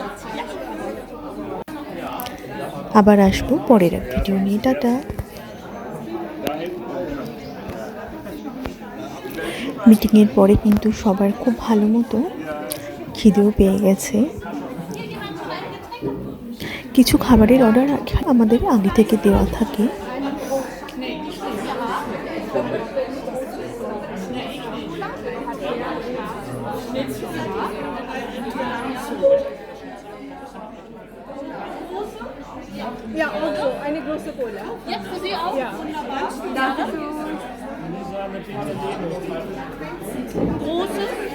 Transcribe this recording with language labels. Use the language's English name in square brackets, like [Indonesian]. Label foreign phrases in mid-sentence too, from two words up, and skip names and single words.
[Bangla] আবার আসবো পরের এক ভিডিও নিয়ে। টাটা। মিটিংয়ের পরে কিন্তু সবার খুব ভালো মতো খিদেও পেয়ে গেছে। কিছু খাবারের অর্ডার আমাদের আগে থেকে দেওয়া থাকে। [German] Ja, und so, eine große Cola. Jetzt für Sie auch? Ja. Wunderbar. Danke. Große?